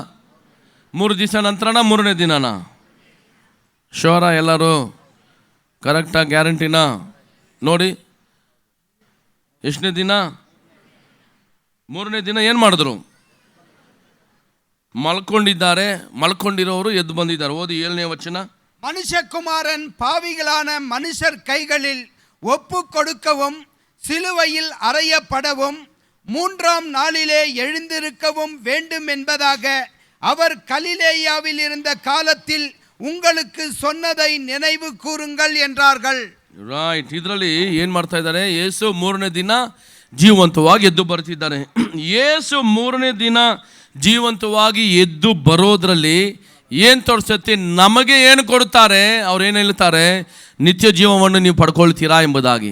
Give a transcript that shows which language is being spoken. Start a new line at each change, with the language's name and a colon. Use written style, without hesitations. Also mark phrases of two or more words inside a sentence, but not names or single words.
Kannada: 3 ದಿವಸ ನಂತರನ ಮೂರನೇ ದಿನನ? ಶೋರ ಎಲ್ಲರೂ ಕರೆಕ್ಟಾ? ಗ್ಯಾರಂಟಿನಾ? ನೋಡಿ, ಎಷ್ಟನೇ ದಿನ? ಮೂರನೇ ದಿನ ಏನು ಮಾಡಿದ್ರು? ಮಲ್ಕೊಂಡಿದ್ದಾರೆ. ಮಲ್ಕೊಂಡಿರೋರು ಎದ್ದು ಬಂದಿದ್ದಾರೆ. ಓದಿ 7ನೇ ವಚನ.
Tamil: மனுஷகுமாரன் பாவிகளான மனுஷர் கைகளில் ஒப்பு கொடுக்கவும் சிலுவையில் அறையப்படவும் 3ஆம் நாளிலே எழுந்திருக்கவும் வேண்டும் என்பதாக அவர் கலிலேயாவில் இருந்த காலத்தில் உங்களுக்கு சொன்னதை நினைவு கூறுங்கள் என்றார்கள்.
Kannada: ರೈಟ್. ಇದರಲ್ಲಿ ಏನು ಮಾಡ್ತಾ ಇದ್ದಾರೆ? ಯೇಸು ಮೂರನೇ ದಿನ ಜೀವಂತವಾಗಿ ಎದ್ದು ಬರ್ತಿದ್ದಾರೆ. ಯೇಸು ಮೂರನೇ ದಿನ ಜೀವಂತವಾಗಿ ಎದ್ದು ಬರೋದ್ರಲ್ಲಿ ಏನು ತೋರಿಸುತ್ತೆ? ನಮಗೆ ಏನು ಕೊಡ್ತಾರೆ? ಅವ್ರು ಏನು ಹೇಳ್ತಾರೆ? ನಿತ್ಯ ಜೀವವನ್ನು ನೀವು ಪಡ್ಕೊಳ್ತೀರಾ ಎಂಬುದಾಗಿ.